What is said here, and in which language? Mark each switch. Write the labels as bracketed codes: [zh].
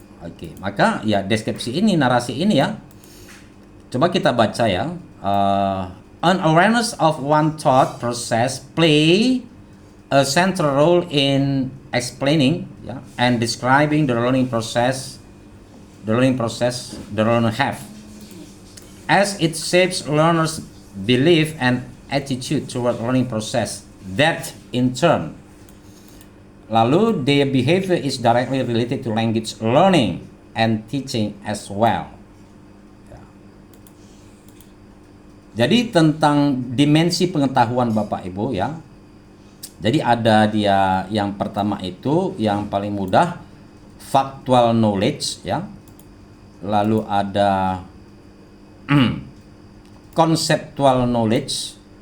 [id] Oke, maka ya deskripsi ini, narasi ini ya. Coba kita baca ya. [en] An awareness of one thought process play a central role in explaining ya, and describing the learning process the learner have, as it shapes learners' belief and attitude toward learning process that in turn [id] lalu [en] their behavior is directly related to language learning and teaching as well. [id] Jadi tentang dimensi pengetahuan Bapak Ibu ya. Jadi ada dia yang pertama itu yang paling mudah factual knowledge ya. Lalu ada conceptual knowledge.